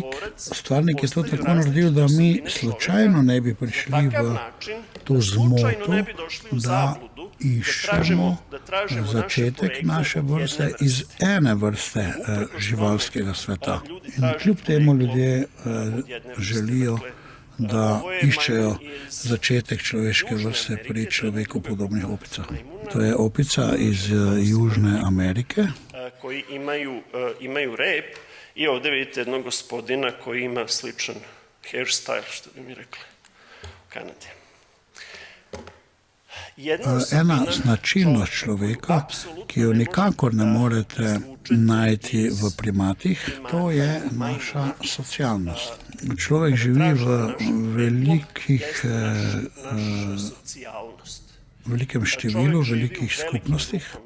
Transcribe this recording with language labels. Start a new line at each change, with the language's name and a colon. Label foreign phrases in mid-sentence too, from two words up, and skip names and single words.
Slovenian: Stvarnik je to tako naredil, da mi slučajno ne bi prišli v to zmoto, da iščemo začetek naše vrste iz ene vrste živalskega sveta. In kljub temu ljudje želijo, da iščejo začetek človeške vrste pri človeku podobnih opicah. To je opica iz Južne Amerike.
Serbian: Koji imaju rep i ovdje vidite jednog gospodina koji ima sličan hairstyle, što bi mi rekli u Kanadi.
Slovenian: Ena značilnost človeka, ki jo nikakor ne morete najti v primatih, to je naša socialnost. Človek živi v velikem številu, velikih skupnostih.